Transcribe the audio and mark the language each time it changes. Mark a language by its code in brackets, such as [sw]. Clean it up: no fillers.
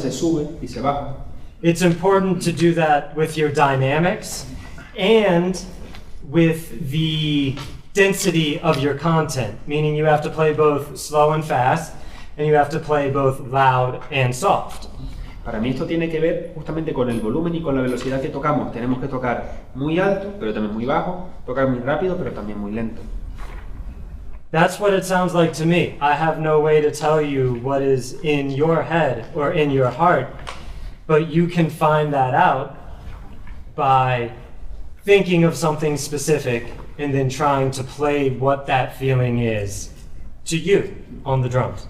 [es] se sube y se baja. [en] It's important to do that with your dynamics and with the density of your content, meaning you have to play both slow and fast, and you have to play both loud and soft. [es] Para mí esto tiene que ver justamente con el volumen y con la velocidad que tocamos. Tenemos que tocar muy alto, pero también muy bajo, tocar muy rápido, pero también muy lento. [en] That's what it sounds like to me. I have no way to tell you what is in your head or in your heart, but you can find that out by thinking of something specific and then trying to play what that feeling is to you on the drums.